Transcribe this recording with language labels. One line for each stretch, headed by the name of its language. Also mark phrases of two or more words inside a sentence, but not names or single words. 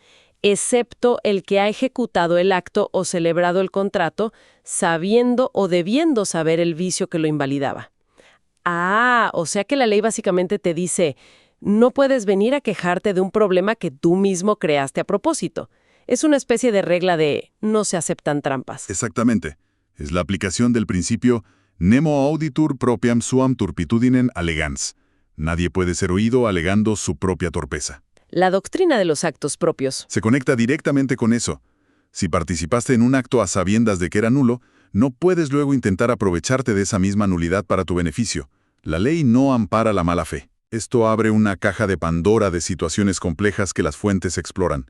Spanish: Excepto el que ha ejecutado el acto o celebrado el contrato sabiendo o debiendo saber el vicio que lo invalidaba. Ah, o sea que la ley básicamente te dice, No puedes venir a quejarte de un problema que tú mismo creaste a propósito. Es una especie de regla de no se aceptan trampas. Exactamente. Es la aplicación del principio
Latin: nemo auditur propriam suam turpitudinem allegans.
Spanish: Nadie puede ser oído alegando su propia torpeza. La doctrina de los actos propios. Se conecta directamente con eso. Si participaste en un acto a sabiendas de que era nulo, no puedes luego intentar aprovecharte de esa misma nulidad para tu beneficio. La ley no ampara la mala fe. Esto abre una caja de Pandora de situaciones complejas que las fuentes exploran.